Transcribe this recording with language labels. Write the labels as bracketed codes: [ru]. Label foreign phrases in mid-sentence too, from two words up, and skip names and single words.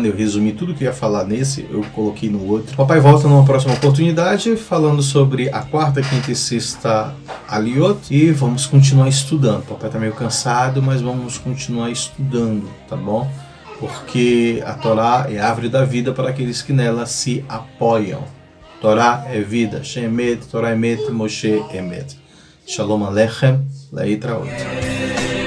[pt] Eu resumi tudo que eu ia falar nesse, eu coloquei no outro. Papai volta numa próxima oportunidade falando sobre a quarta, quinta e sexta Aliot, e vamos continuar estudando. Papai tá meio cansado, mas vamos continuar estudando, tá bom? Porque a Torá é a árvore da vida para aqueles que nela se apoiam. Torá é vida. [he] שם אמת, תורה אמת, משה אמת. שלום עליכם, להתראות.